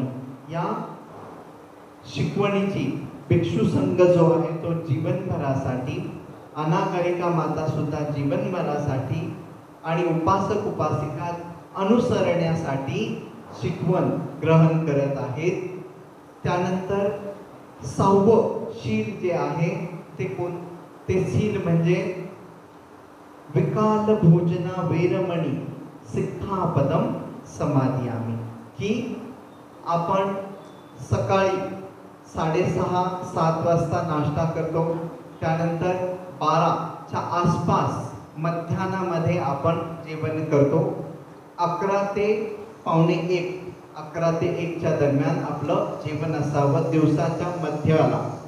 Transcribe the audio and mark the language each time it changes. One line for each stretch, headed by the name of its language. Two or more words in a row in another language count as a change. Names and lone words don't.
Marathi: या शिकवणीची भिक्षू संघ जो आहे तो जीवनभरासाठी, अनागरिका माता सुद्धा जीवनभरासाठी, आणि उपासक उपासिका अनुसरण्यासाठी शिकवण ग्रहण करत आहेत. त्यानंतर सहावं शील जे आहे ते शील म्हणजे
Pali: विकाल भोजना वेरमणी सिक्खापदम समादियामी,
Marathi: की आपण सकाळी 6:30-7 वाजता नाश्ता करतो, त्यानंतर 12च्या आसपास मध्यान्हामध्ये आपण जेवण करतो, 11 ते पावणे 1, 11 ते 1च्या दरम्यान आपलं जेवण असावं दिवसाच्या मध्याला.